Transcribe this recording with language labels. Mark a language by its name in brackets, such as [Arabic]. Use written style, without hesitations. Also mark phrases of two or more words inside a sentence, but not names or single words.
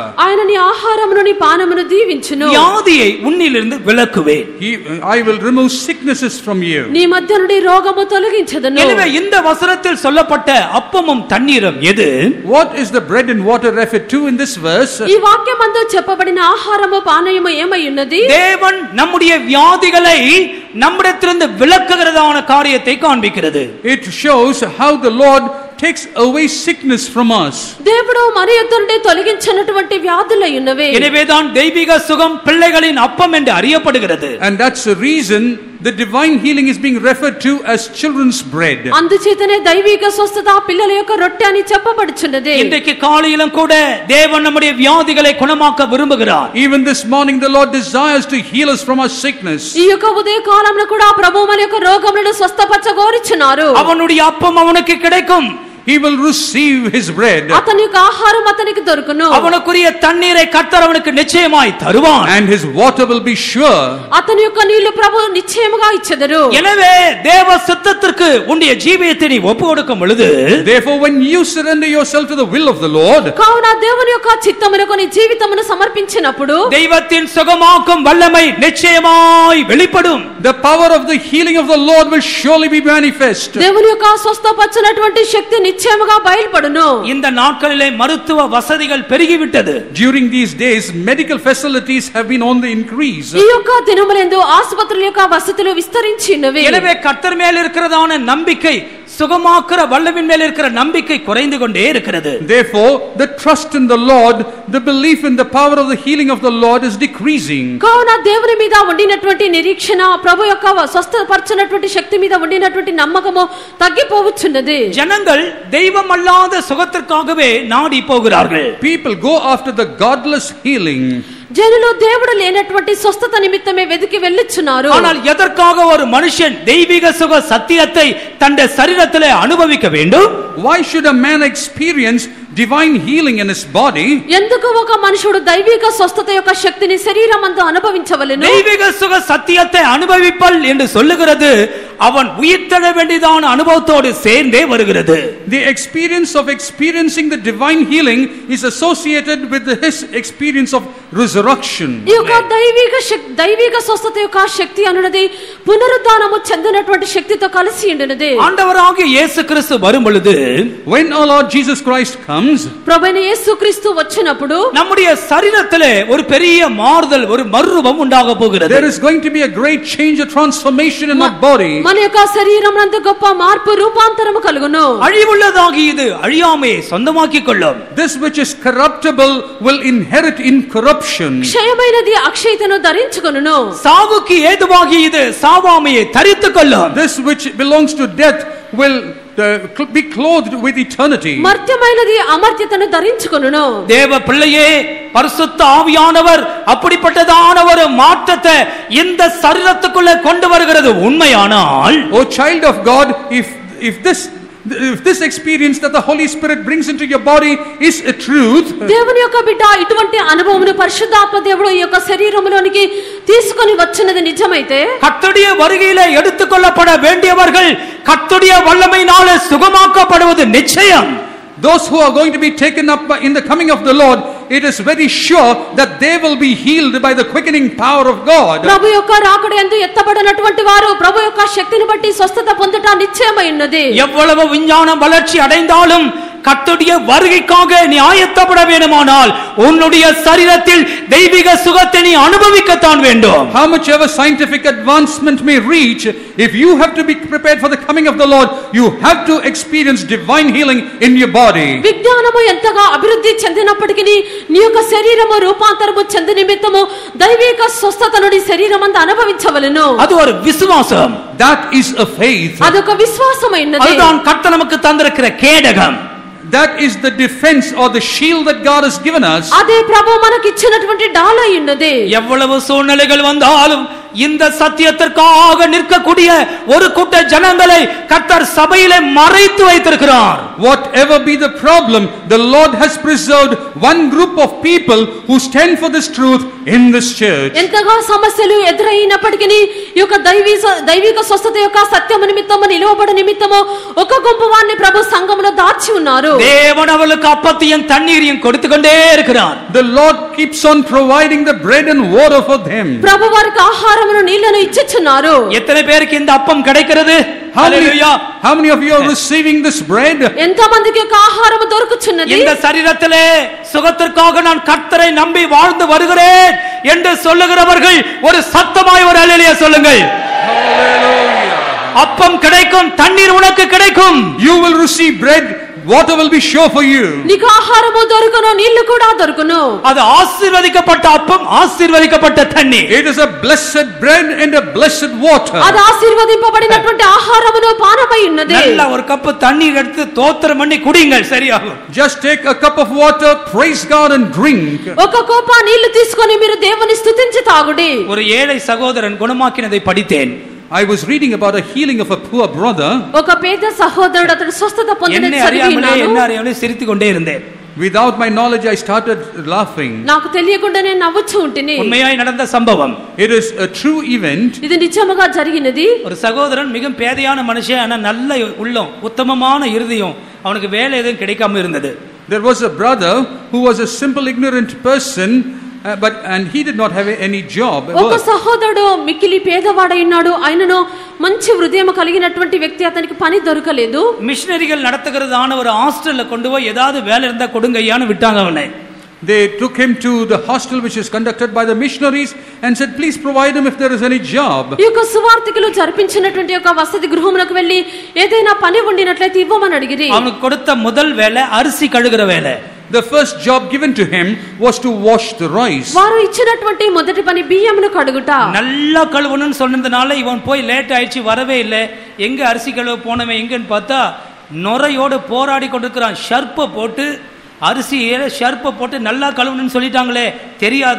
[Telugu] ఆయన నీ ఆహారమును నీ పానమును దీవించును. [Tamil] வியாதியை உன்னிலிருந்து விலக்குவேன். [English] I will remove sicknesses from you. [Telugu] నీ మధ్య నుండి రోగము తొలగించదను. [Tamil] எனவே இந்த வசனத்தில் சொல்லப்பட்ட அப்பமும் தண்ணீரும் எது? [English] What is the bread and water referred to in this verse? [Telugu] ఈ వాక్యమందు చెప్పబడిన ఆహారము పానీయము ఏమై ఉన్నది? [Tamil] தேவன் நம்முடைய வியாதிகளை நம்மிடத்திலிருந்து விலக்குகிறதான காரியத்தை காண்பிக்கிறது. [English] It shows how the Lord takes away sickness from us. [Telugu] దేవుడు మన యొద్ద నుండి తొలగించినటువంటి వ్యాధులై ఉన్నవే. [Tamil] எனவேதான் தெய்வீக சுகம் பிள்ளைகளின் அப்பம் என்று அறியப்படுகிறது. [English] And that's the reason the divine healing is being referred to as children's bread. [Telugu] అందుచేతనే దైవిక స్వస్థత పిల్లల యొక్క రొట్టె అని చెప్పబడుచున్నది. [Tamil] இன்றைக்கு காலையிலும் கூட தேவன் நம்முடைய வியாதிகளை குணமாக்க விரும்புகிறார். [English] Even this morning the Lord desires to heal us from our sickness. [Telugu] ఈ యొక్క ఉదయ కాలంలో కూడా ప్రభువు మన యొక్క రోగములను స్వస్థపరచగోరుచున్నారు. [Tamil] அவனுடைய அப்பம் அவனுக்கு கிடைக்கும். [English] He will receive his bread. [Telugu] అతని యొక్క ఆహారం అతనికి దొరుకును. [Tamil] அவனுக்குரிய தண்ணீரை கர்த்தர் அவனுக்கு நிச்சயமாய் தருவார். [English] And his water will be sure. [Telugu] అతని యొక్క నీళ్లు ప్రభువు నిశ్చయముగా ఇచ్చెదరు. [Tamil] எனவே தேவ சித்தத்திற்கு உன்னுடைய ஜீவியத்தை நீ ஒப்புக்கொடுக்கும் பொழுது, [English] Therefore when you surrender yourself to the will of the Lord, [Telugu] కావున దేవుని యొక్క చిత్తమునకు నీ జీవితమును సమర్పించినప్పుడు [Tamil] தெய்வத்தின் சுகமாக்கும் வல்லமை நிச்சயமாய் வெளிப்படும். [English] the power of the healing of the Lord will surely be manifest. [Telugu] దేవుని యొక్క స్వస్థపరచినటువంటి శక్తి నిశ్చయముగా నిశ్చయముగా బయలుపడును. [Tamil] இந்த நாட்களிலே மருத்துவ வசதிகள் பெருகிவிட்டது. [English] During these days, medical facilities have been on the increase. [Telugu] ఈ యొక్క దినములందు ఆసుపత్రుల యొక్క వసతులు విస్తరించినవి. [Tamil] எனவே கர்த்தர் மேல் இருக்கிறதான நம்பிக்கை, சுகமாக்குற வல்லவின் மேல் இருக்கிற நம்பிக்கை குறைந்து கொண்டே இருக்கிறது. [English] Therefore, the trust in the Lord, the belief in the power of the healing of the Lord is decreasing. [Telugu] కావున దేవుని మీద ఉండినటువంటి నిరీక్షణ, ప్రభు యొక్క స్వస్థపరచునటువంటి శక్తి మీద ఉండినటువంటి నమ్మకము తగ్గిపోవచ్చున్నది. [Tamil] ஜனங்கள் தெய்வம் அல்லாத சுகத்திற்காகவே நாடி போகிறார்கள். [English] People go after the godless healing. [Telugu] జనులు దేవుడు లేనటువంటి స్వస్థత నిమిత్తమే వెతికి వెళ్ళుచున్నారు. [Tamil] ஆனால் எதற்காக ஒரு மனுஷன் தெய்வீக சுக சத்தியத்தை தன்னுடைய சரீரத்திலே அனுபவிக்க வேண்டும்? [English] Why should a man experience divine healing in his body? [Telugu] ఎందుకు ఒక మనుషుడు దైవిక స్వస్థత యొక్క శక్తిని శరీరమందు అనుభవించవలెను? [Tamil] தெய்வீக சுக சத்தியத்தை அனுபவிப்பல் என்று சொல்லுகிறது அவன் உயிர்த்தெழ வேண்டியதான அனுபவத்தோடு சேர்ந்தே வருகிறது. [English] The experience of experiencing the divine healing is associated with his experience of resurrection. [Telugu] ఈ యొక్క దైవిక స్వస్థత యొక్క శక్తి అనునది పునరుద్ధానము చెందినటువంటి శక్తితో కలిసి ఉండినది. [Tamil] ஆண்டவராகிய இயேசு கிறிஸ்து வரும் பொழுது, [English] When our Lord Jesus Christ comes, [Telugu] ప్రభువైన యేసుక్రీస్తు వచ్చినప్పుడు [Tamil] நம்முடைய சரீரத்திலே ஒரு பெரிய மாறுதல், ஒரு மறுரூபம் உண்டாக போகிறது. [English] there is going to be a great change, a transformation in our body. [Telugu] మన యొక్క శరీరం నందు గొప్ప మార్పు, రూపాంతరము కలుగును. [Tamil] அழிவுள்ளதாகி இது அழியாமையை சொந்தமாக்கிக் கொள்ளும். [English] This which is corruptible will inherit incorruption. [Telugu] క్షయమైనది అక్షయతను ధరించుకొనును. [Tamil] சாவுக்கு ஏதுவாகி இது சாவாமையை தரித்துக் கொள்ளும். [English] This which belongs to death will be clothed with eternity. [Telugu] మర్త్యమైనది అమర్త్యతను ధరించుకొనును. [Tamil] தேவ பிள்ளையே, பரிசுத்த ஆவியானவர் அப்படிப்பட்டதான ஒரு மாற்றத்தை இந்த சரீரத்துக்குள்ள கொண்டு வருகிறது உண்மையானால், [English] O child of God, if this experience that the Holy Spirit brings into your body is a truth, [Telugu] దేవుని యొక్క బిడ్డ ఇటువంటి అనుభవమును పరిశుద్ధాత్మ దేవుడు ఈ యొక్క శరీరములోనికి తీసుకొని వచ్చినది నిజమైతే, [Tamil] கர்த்தருடைய வருகையிலே எடுத்துக்கொள்ளப்பட வேண்டியவர்கள் கர்த்தருடைய வல்லமையினாலே சுகமாக்கப்படுவது நிச்சயம். [English] those who are going to be taken up in the coming of the Lord, it is very sure that they will be healed by the quickening power of God. [Telugu] ప్రభు యొక్క రాకడ యందు ఎత్తబడినటువంటి వారు ప్రభు యొక్క శక్తిని బట్టి స్వస్థత పొందుట నిశ్చయమై ఉన్నది. [Tamil] எவ்வளவு விஞ்ஞானம் வளர்ச்சி அடைந்தாலும் கர்த்தருடைய வருகைக்காக நீ ஆயத்தப்பட வேண்டுமானால் உன்னுடைய சரீரத்தில் தெய்வீக சுகத்தை நீ அனுபவிக்கத்தான் வேண்டும். [English] How much ever scientific advancement may reach, if you have to be prepared for the coming of the Lord, you have to experience divine healing in your body. [Telugu] విజ్ఞానము ఎంతగా అభివృద్ధి చెందినప్పటికీ నీ యొక్క శరీరము రూపాంతరము చెంది నిమిత్తము దైవిక స్వస్థతను నీ శరీరమందు అనుభవించవలెను. [Tamil] அது ஒரு விசுவாசம். [English] That is a faith. [Telugu] అదొక విశ్వాసమైనది. [Tamil] அதுதான் கர்த்தர் நமக்கு தந்திருக்கிற கேடகம். [English] That is the defense or the shield that God has given us. [Telugu] అదే ప్రభు మనకి ఇచ్చినటువంటి డాలై ఉన్నది. [Tamil] எவ்வளவு சூழ்நிலைகள் வந்தாலும் இந்த சத்தியத்திற்காக நிற்கக்கூடிய ஒரு கூட்ட ஜனங்களை கர்த்தர் சபையிலே மறைத்து வைத்திருக்கிறார். [English] Whatever be the problem, the Lord has preserved one group of people who stand for this truth in this church. [Telugu] ఎంతగా సమస్యలు ఎదురైనప్పటికీ ఈ యొక్క దైవిక స్వస్థత యొక్క సత్యము నిమిత్తము నిలువబడ నిమిత్తము ఒక గుంపు వారిని ప్రభు సంఘములో దాచి ఉన్నారు. [Tamil] தேவன் அவளுக்கு அப்பத்தையும் தண்ணீரையும் கொடுத்து கொண்டே இருக்கிறார். [English] The Lord keeps on providing the bread and water for them. [Telugu] ప్రభు వారికి ఆహారమును నీళ్లను ఇచ్చుచున్నారు. [Tamil] எத்தனை பேருக்கு இந்த அப்பம் கிடைக்கிறது? [English] How many of you are receiving this bread? [Telugu] ఎంత మందికి యొక్క ఆహారము దొరుకుచున్నది? [Tamil] இந்த சரீரத்திலே சுகத்திற்காக நான் கர்த்தரை நம்பி வாழ்ந்து வருகிறேன் என்று சொல்லுகிறவர்கள் ஒரு சத்தமாய் ஒரு அல்லேலூயா சொல்லுங்கள். அப்பம் கிடைக்கும், தண்ணீர் உனக்கு கிடைக்கும். [English] You will receive bread, water will be sure for you. [Telugu] నీకు ఆహారము దొరుకును, నీళ్లు కూడా దొరుకును. [Tamil] அது ஆசீர்వதிக்கப்பட்ட அப்பம், ஆசீర్వదించబడ్డ தண்ணீர். [English] It is a blessed bread and a blessed water. [Telugu] అది ఆశీర్వదింపబడినటువంటి ఆహారమును పానమై ఉన్నది. [Tamil] நல்ல ஒரு கப் தண்ணீர் எடுத்து தோத்திரம் பண்ணி குடிங்கள், சரியாகும். [English] Just take a cup of water, praise God and drink. [Telugu] ఒక కోప నీళ్లు తీసుకొని మీరు దేవుని స్తుతించి తాగుడి. [Tamil] ஒரு ஏழை சகோதரன் குணமாக்கினதை படித்தேன். [English] I was reading about a healing of a poor brother. [Telugu] ఒక పేద సహోదరుడు అతడు స్వస్థత పొందినది చదివినాను. [Tamil] என்ன அறியாமலே சிரித்துக் கொண்டே இருந்தேன். [English] Without my knowledge, I started laughing. [Telugu] నాకు తెలియకుండా నేను నవ్వుచూ ఉంటిని. [Tamil] உண்மையாய் நடந்த சம்பவம். [English] It is a true event. [Telugu] ఇది నిజముగా జరిగినది. [Tamil] ஒரு சகோதரன் மிக பேதையான மனுஷன், ஆனா நல்ல உள்ளம், உத்தமமான இருதயம், அவனுக்கு வேலை எதுவும் கிடைக்காம இருந்தது. [English] There was a brother who was a simple ignorant person and he did not have any job. [Telugu] ఒక సహోదరుడు మిక్కిలి పేదవాడై ఉన్నాడు. ఆయనను మంచి హృదయం కలిగినటువంటి వ్యక్తి, అతనికి పని దొరకలేదు. [Tamil] மிஷனரிகள் நடத்துகிறதான ஒரு ஹாஸ்டல்ல கொண்டு போய் ஏதாவது வேலை இருந்தா கொடுங்கய்யான்னு விட்டாங்க அவனை. [English] They took him to the hostel which is conducted by the missionaries and said, please provide him if there is any job. [Telugu] ఈ యొక్క సువార్తికులు జరిపించినటువంటి ఒక వసతి గృహమునకు వెళ్ళి ఏదైనా పని ఉండినట్లయితే ఇవ్వమని అడిగిరి. [Tamil] அவனுக்கு கொடுத்த முதல் வேலை அரிசி கழுகுற வேலை. [English] The first job given to him was to wash the rice. [Telugu] వారు ఇచ్చినటువంటి మొదటి పని బియ్యమును కడుగుట. [Tamil] நல்லா கழுவணும்னு சொன்னதுனால இவன் போய் லேட் ஆயிடுச்சு, வரவே இல்லை. எங்க அரிசி கழுவ போனவன் எங்கன்னு பார்த்தா நுரையோடு போராடி கொண்டிருக்கிறான். ஷர்ப்பை போட்டு அரிசியில ஷர்ப்பை போட்டு நல்லா கழுவணும்னு சொல்லிட்டாங்களே, தெரியாது.